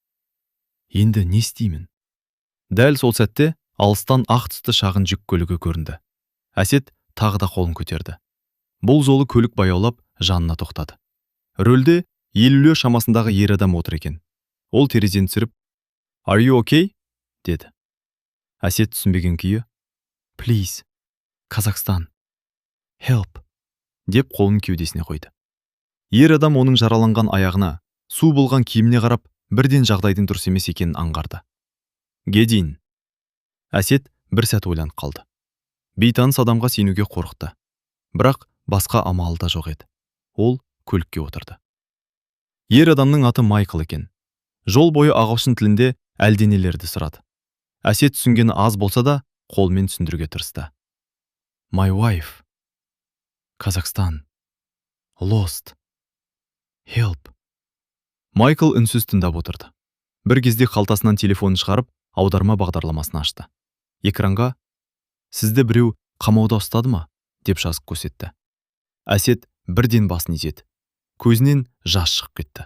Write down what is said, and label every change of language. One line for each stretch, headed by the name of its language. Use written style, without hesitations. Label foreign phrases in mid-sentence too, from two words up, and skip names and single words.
Kazakh: Енді не істеймін? Дәл сол сәтте алыстан ақ түсті шағын жүк көлігі көрінді. Әсет тағы да қолын көтерді. Бұл жолы көлік баяулап жанына тоқтады. Рөлде 50 шамасындағы ер адам отыр екен. Ол терезені түсіріп:
English: «Are you okay?» деді.
Kazakh: Әсет түсінбеген күйі:
English: «Please, Қазақстан, help»
Kazakh: деп қолын кеудесіне қойды. Ер адам оның жараланған аяғына, су болған киіміне қарап, бірден жағдайдың дұрыс емес екенін аңғарды.
English: «Гедин».
Kazakh: Әсет бір сәт ойланып қалды. Бейтаныс адамға сенуге қорықты. Бірақ басқа амалы да жоқ еді. Ол көлікке отырды. Ер адамның аты Майкл екен. Жол бойы ағылшын тілінде әлденелерді сұрады. Әсет түсінгені аз болса да, қолмен түсіндіруге тырысты.
English: My wife, Қазақстан, lost, help.
Kazakh: Майкл үнсіз тыңдап отырды. Бір кезде қалтасынан телефонын шығарып, аударма бағдарламасын ашты. Экранға: «Сізді біреу қамауда ұстады ма?» деп жазып көрсетті. Әсет бірден басын изеді. Көзінен жас шығып кетті.